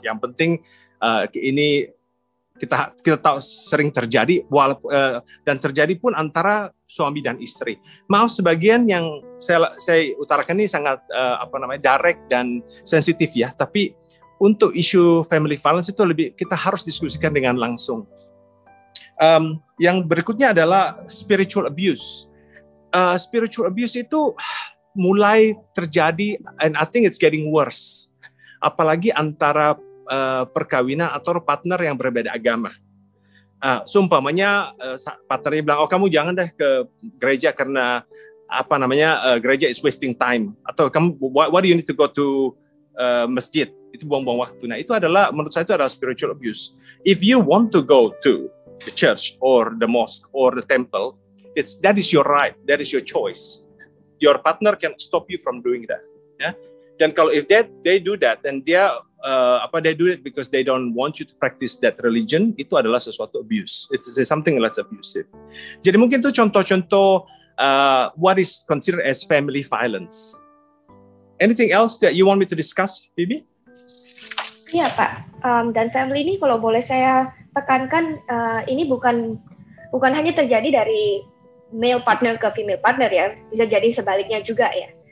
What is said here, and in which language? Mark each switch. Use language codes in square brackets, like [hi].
[id] Yang penting ini kita tahu sering terjadi dan terjadi pun antara suami dan istri. Maaf sebagian yang saya utarakan ini sangat direct dan sensitif ya, tapi untuk isu family violence itu kita harus diskusikan dengan langsung. Yang berikutnya adalah spiritual abuse. [en] Spiritual abuse [id] itu mulai terjadi, [en] and I think it's getting worse. [id] Apalagi antara perkawinan atau partner yang berbeda agama. Seumpamanya partnernya bilang, oh kamu jangan deh ke gereja karena gereja [en] is wasting time. [id] Atau kamu, [en] why do you need to go to masjid? [id] Itu buang-buang waktu. Nah, itu adalah menurut saya itu adalah spiritual abuse. [en] If you want to go to the church or the mosque or the temple, that is your right, that is your choice. Your partner can stop you from doing that. [id] Ya. Dan kalau [en] if they do that, [id] dan [en] they do it because they don't want you to practice that religion, [id] itu adalah sesuatu abuse. [en] It's something that's abusive. [id] Jadi mungkin itu contoh-contoh [en] what is considered as family violence. Anything else that you want me to discuss, Phoebe? [id] Iya Pak, dan family ini kalau boleh saya tekankan, ini bukan hanya terjadi dari male partner ke female partner ya, bisa jadi sebaliknya juga ya.